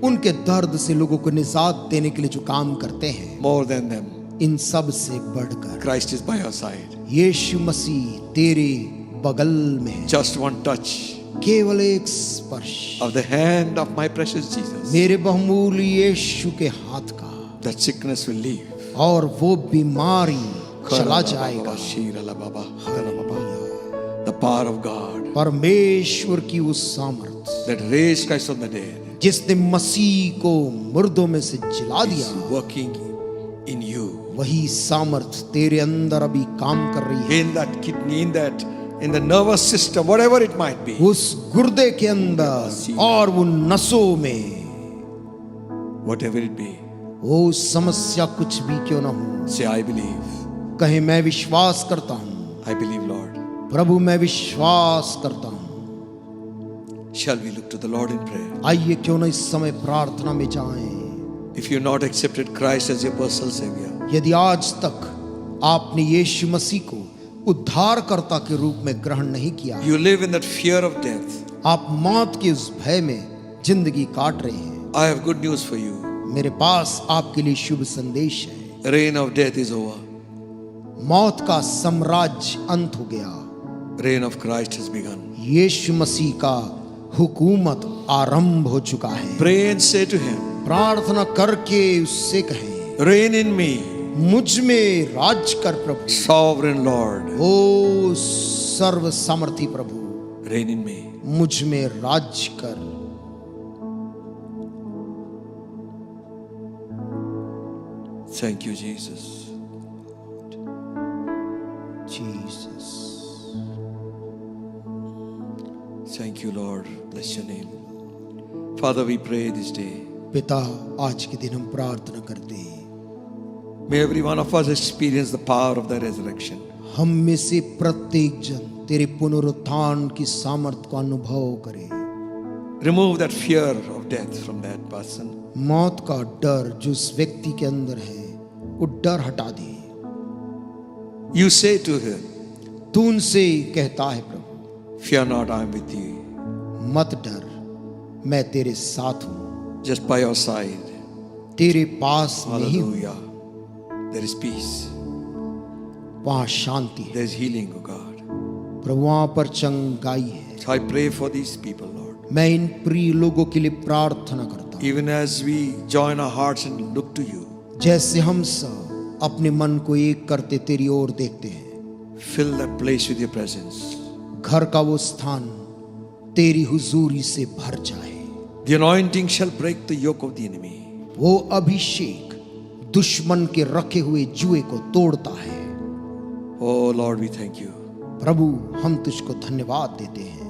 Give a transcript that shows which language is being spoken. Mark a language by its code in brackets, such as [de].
[hi] उनके दर्द से लोगों को निजात देने के लिए जो काम करते हैं, [en] More than them, [hi] इन सब से बढ़कर [en] Christ is by your side. [hi] यीशु मसीह तेरे बगल में है। [en] Just one touch [hi] केवल एक स्पर्श [en] of the hand of my precious Jesus. [hi] मेरे बहुमूल्य यीशु के हाथ का, [en] That sickness will leave. [hi] और वो बीमारी चला जाएगा। [en] The power of God [hi] परमेश्वर की उस सामर्थ [en] that raised Christ from the dead [hi] जिसने मसीह को मुर्दों में से जिला [en] is [hi] दिया, [en] working in you. [hi] वही सामर्थ तेरे अंदर अभी काम कर रही है। [en] In that kidney, in the nervous system, whatever it might be. [hi] उस गुर्दे के अंदर और वो नसों में, [en] Whatever it be. [hi] वो समस्या कुछ भी क्यों ना हो, [en] Say, I believe. [hi] कहे मैं विश्वास करता हूँ। [en] I believe, Lord. [hi] प्रभु मैं विश्वास करता हूँ। [en] Shall we look to the Lord in prayer? [hi] आइए क्यों ना इस समय प्रार्थना में जाएं। [en] If you not accepted Christ as your personal Savior, [hi] यदि आज तक आपने यीशु मसीह को उद्धारकर्ता के रूप में ग्रहण नहीं किया, [en] you live in that fear of death. [hi] आप मौत के उस भय में जिंदगी काट रहे हैं, [en] I have good news for you. [hi] मेरे पास आपके लिए शुभ संदेश है। [en] The reign of death is over. [hi] मौत का साम्राज्य अंत हो गया, [en] Reign of Christ has begun. [hi] यीशु मसीह का हुकूमत आरंभ हो चुका है। [en] Pray and say to Him, [hi] प्रार्थना करके उससे कहें, [en] reign in me, [hi] मुझ में राज कर प्रभु। [en] sovereign Lord. [hi] ओ सर्व सामर्थी प्रभु, [en] Reign in me. [hi] मुझ में राज कर। [en] Thank you, Jesus. [hi] Jesus, [en] Thank you, Lord. Bless your name. Father, we pray this day. [hi] पिता आज के दिन हम प्रार्थना करते हैं, [en] May every one of us experience the power of the resurrection. [hi] हम में से प्रत्येक जन तेरे पुनरुत्थान की सामर्थ को अनुभव करे। [en] Remove that fear of death from that person. [hi] मौत का डर जो उस व्यक्ति के अंदर है, वो डर हटा दे। [en] You say to him, [hi] तू उनसे कहता है प्रभु, [en] fear not, I am with you. [hi] मत डर, मैं तेरे साथ हूँ, [en] Just by your side. [hi] तेरे पास में ही हूँ। [en] Hallelujah. There is peace. [hi] वहाँ शांति है [en] There is healing, O God. [hi] प्रभु, वहाँ पर चंगाई है। [en] So I pray for these people, Lord. [hi] मैं इन प्रिय लोगों के लिए प्रार्थना करता हूँ, [en] Even as we join our hearts and look to you, [hi] जैसे हम सब अपने मन को एक करते तेरी ओर देखते हैं, [en] fill that place with your presence. [hi] घर का वो स्थान तेरी हुजूरी से भर जाए। [en] The anointing shall break the yoke of the enemy. [hi] वो अभिषेक दुश्मन के रखे हुए जुए को तोड़ता है। [en] Oh Lord, we thank you. [hi] प्रभु, हम तुझको धन्यवाद देते हैं,